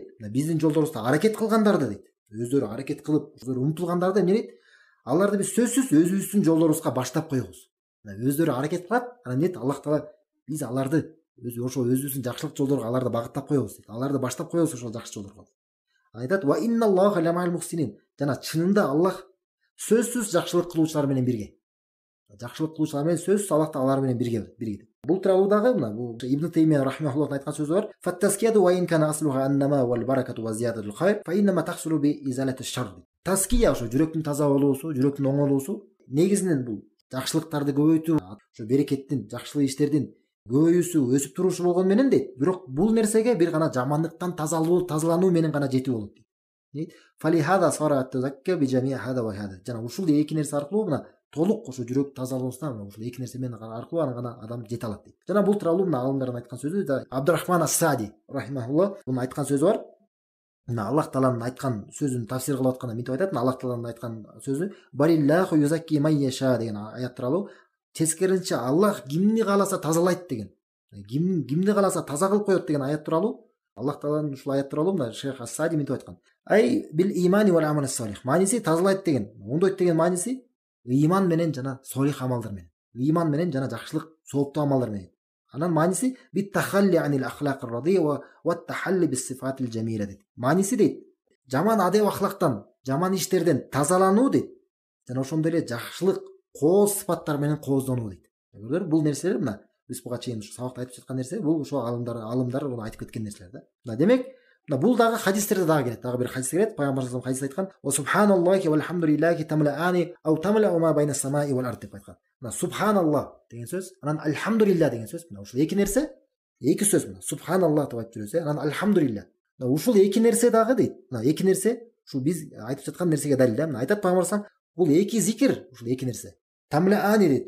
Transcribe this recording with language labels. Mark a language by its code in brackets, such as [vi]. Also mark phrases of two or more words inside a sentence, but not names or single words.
[ky] Биздин жолдорубузда аракет кылгандарды дейт. Өздөрү аракет кылып, өздөрү умтулгандарды эмне дейт? Аларды биз сөзсүз өзүбүздүн жолдорубузга баштап коебуз. Өздөрү аракет кылат, анан дейт Аллах Таала биз аларды ошо өзүбүздүн жакшылык жолдорго аларды багыттап коебуз дейт. Аларды баштап коебуз ошол жакшы жолдорго. Айтат: [ar] "وإن الله لمع المحسنين." [ky] Жана чынында Аллах сөзсүз жакшылык кылуучулар менен бирге. Жакшылык кылуучулар менен сөзсүз Аллах Таала алар менен бирге. Бул тууралуу дагы бул Ибн Таймия рахимахуллахтын айткан сөзү бар. [ar] "فالتزكية وإن كان أصلها النماء والبركة وزيادة الخير، فإنما تحصل بإزالة الشر." [ky] Таския ошо жүрөктүн таза болуусу, жүрөктүн оңолуусу, негизинен бул жакшылыктарды көбөйтүү, ошо берекеттин, жакшылык иштердин көбөйүүсү, өсүп турушу болгон менен дейт. Бирок бул нерсеге бир гана жамандыктан тазалануу менен гана жетүү болот дейт. [ar] فلهذا صار التزكي بجميع هذا وهذا. [ky] Жана ушул эки нерсе аркылуу мына толук ошо жүрөк тазалоосуна ушул эки нерсе менен аркылуу аны гана адам жете алат дейт. Жана бул тууралуу мына алымдардын айткан сөзү да Абдурахман ас-Саади рахимахуллах муну айткан сөзү бар. Аллах Тааланын айткан сөзүн тафсир кылып атканда мынтип айтат. Аллах Тааланын айткан сөзү [ar] "بل الله يزكي من يشاء" [ky] деген аят тууралуу. Тескеринче Аллах кимди кааласа тазалайт деген. Кимди кааласа таза кылып коет деген аят тууралуу. Аллах Тааланын ушул аят тууралуу мына Шейх ас-Саади мынтип айткан. [ar] أي بالإيمان والعمل الصالح. [ky] Мааниси тазалайт деген. Оңдойт деген мааниси ыйман менен жана солих амалдар менен. Ыйман менен жана жакшылык, сооптуу амалдар менен. Анан мааниси [ar] بالتخلي عن الأخلاق الرذيلة والتحلي بالصفات الجميلة дейт. [ky] Мааниси дейт, жаман адеп ахлактан, жаман иштерден тазалануу дейт. Жана ошондой эле жакшылык, кооз сыпаттар менен кооздонуу дейт. Көрдүңөр, бул нерселер мына биз буга чейин ушу сабакта айтып жаткан нерсе, бул ошо алымдар муну айтып кеткен нерселер да. Демек, бул дагы хадистерде дагы келет. Дагы бир хадис келет. [ar] Пайгамбар صلى الله عليه [ky] хадис айткан: [ar] "وسبحان الله والحمد لله تملآن أو تملأ ما بين السماء والأرض" [ky] деп айткан. Мына субханаллах деген сөз, анан альхамдулиллах деген сөз. Мына ушул эки нерсе, эки сөз мына. Субханаллах деп айтып жүрөсүз, анан альхамдулиллах. Мына ушул эки нерсе дагы дейт. Мына эки нерсе ушул биз айтып жаткан нерсеге далил да. Мына айтат Пайгамбар [ar] صلى الله عليه [ky] бул эки зикир, ушул эки нерсе. Тамлаани дейт.